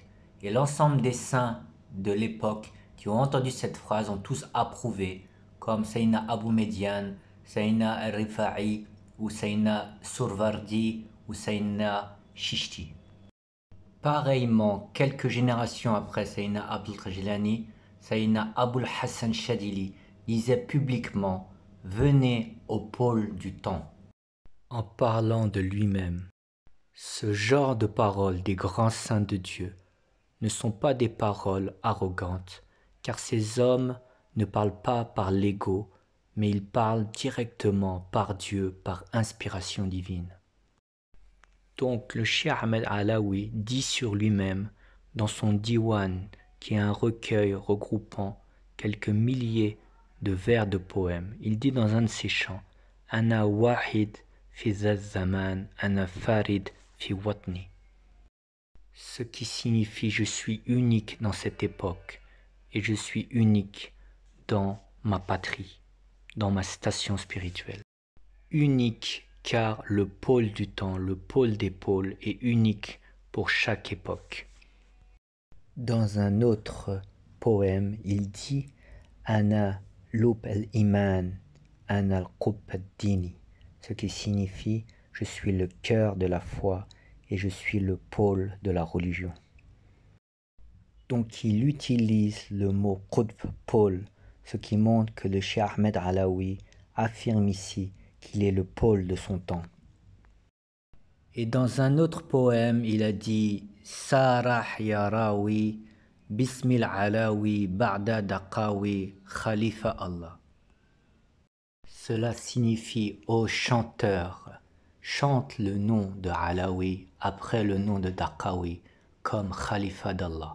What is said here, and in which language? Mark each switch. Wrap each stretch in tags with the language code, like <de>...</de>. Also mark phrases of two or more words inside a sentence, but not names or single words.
<fr>Et l'ensemble des saints de l'époque qui ont entendu cette phrase ont tous approuvé, comme Sayyidina Abu Median, Sayyidina al-Rifa'i, ou Sayyidina Survardi, ou Sayyidina Chishti. Pareillement, quelques générations après Sayyidina Abd al-Qadir Jilani, Sayyidina Abul Hassan Shadili disait publiquement « Venez au pôle du temps » en parlant de lui-même. Ce genre de paroles des grands saints de Dieu ne sont pas des paroles arrogantes, car ces hommes ne parlent pas par l'ego, mais ils parlent directement par Dieu, par inspiration divine. Donc le Cheikh Ahmed Alaoui dit sur lui-même dans son diwan, qui est un recueil regroupant quelques milliers de vers de poèmes, il dit dans un de ses chants «</fr> <ar>أنا واحد في زمان أنا فريد في وطني</ar> <fr>» ce qui signifie « je suis unique dans cette époque et je suis unique dans ma patrie, dans ma station spirituelle ». Unique car le pôle du temps, le pôle des pôles est unique pour chaque époque. Dans un autre poème, il dit «</fr> <ar>أنا لب الإيمان أنا القطب الديني »,</ar> <fr>ce qui signifie « je suis le cœur de la foi et je suis le pôle de la religion ». Donc il utilise le mot qutb, pôle, ce qui montre que le Cheikh Ahmed Alaoui affirme ici qu'il est le pôle de son temps. Et dans un autre poème, il a dit «</fr> <ar>صرح يا راوي باسم العلوي بعد الدرقاوي خليفة الله ».</ar> <fr>Cela signifie « Ô chanteur, chante le nom de Alaoui après le nom de Daqawi comme khalifa d'Allah ».</fr>